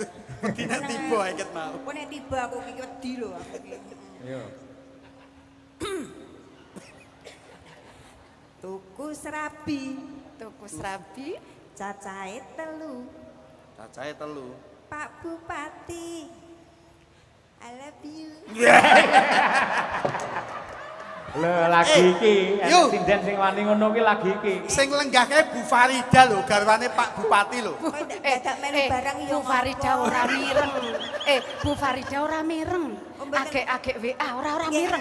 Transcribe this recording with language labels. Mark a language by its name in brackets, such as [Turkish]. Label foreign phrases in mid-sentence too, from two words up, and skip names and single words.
[Javanese] Wedine tiba iket mau. Engko nek tiba aku iki wedi lho aku iki Yo. tuku serabi Tuku serabi. cacahe 3 Cacahe 3. Pak Bupati [English] I love you [Javanese] Lho lagi iki, yuk. sinden sing wani ngono ki lagi iki. Sing lenggahke Bu Farida lho, garwane Pak Bupati lho. kok dadak melu barang ya Bu Farida ora mireng. Bu Farida ora mireng. Agek-agek WA ora mireng.